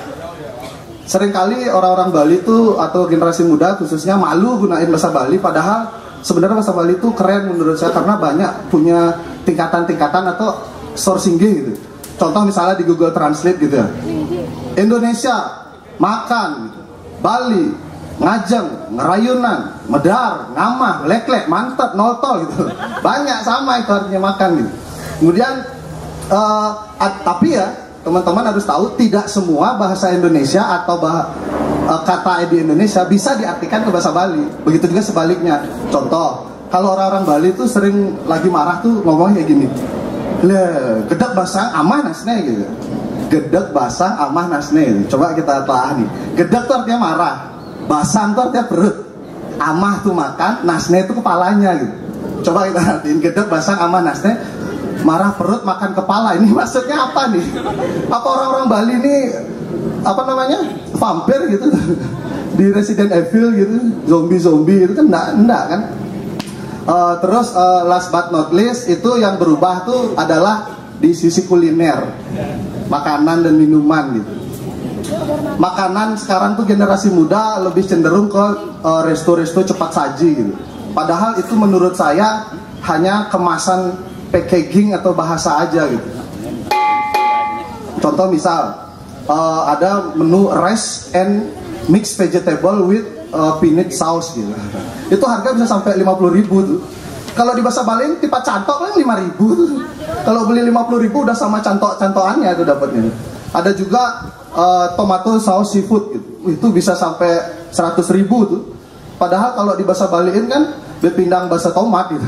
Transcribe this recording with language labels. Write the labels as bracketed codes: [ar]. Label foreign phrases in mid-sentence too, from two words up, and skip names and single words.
[id] Seringkali orang-orang Bali itu atau generasi muda khususnya malu gunain bahasa Bali, padahal sebenarnya bahasa Bali itu keren menurut saya karena banyak punya tingkatan-tingkatan atau sourcing gitu. Contoh misalnya di Google Translate gitu ya. Indonesia, makan, gitu. [ban] Bali, ngajeng, ngerayunan, medar, ngamah, leklek, mantap, noltol gitu. [id] Banyak sama itu artinya makan gitu. Kemudian tapi ya teman-teman harus tahu tidak semua bahasa Indonesia atau kata di Indonesia bisa diartikan ke bahasa Bali. Begitu juga sebaliknya. Contoh, kalau orang-orang Bali tuh sering lagi marah tuh ngomongnya kayak gini. [ban] Le, gedek basang amah nasne gitu. Gedek basang amah nasne gitu. [id] Coba kita telah nih. Gedek tuh artinya marah. Basang tuh artinya perut. Amah tuh makan, nasne itu kepalanya gitu. Coba kita artiin [ban] gedek basang amah nasne. [id] Marah perut makan kepala. Ini maksudnya apa nih? Apa orang-orang Bali ini vampir gitu? Di Resident Evil gitu, zombie gitu kan enggak kan? Terus [en] last but not least [id] itu yang berubah tuh adalah di sisi kuliner, makanan dan minuman gitu. Makanan sekarang tuh generasi muda lebih cenderung ke resto-resto cepat saji gitu. Padahal itu menurut saya hanya kemasan packaging atau bahasa aja gitu. Contoh misal ada menu [en] rice and mixed vegetable with peanut sauce [id] gitu. Itu harga bisa sampai 50.000 tuh. Kalau di bahasa Bali tipe cantok kan 5.000 tuh. Kalau beli 50.000 udah sama cantok-cantokannya itu dapatnya. Ada juga tomato saus seafood gitu. Itu bisa sampai 100.000 tuh. Padahal kalau di bahasa Baliin kan bepindang bahasa tomat gitu.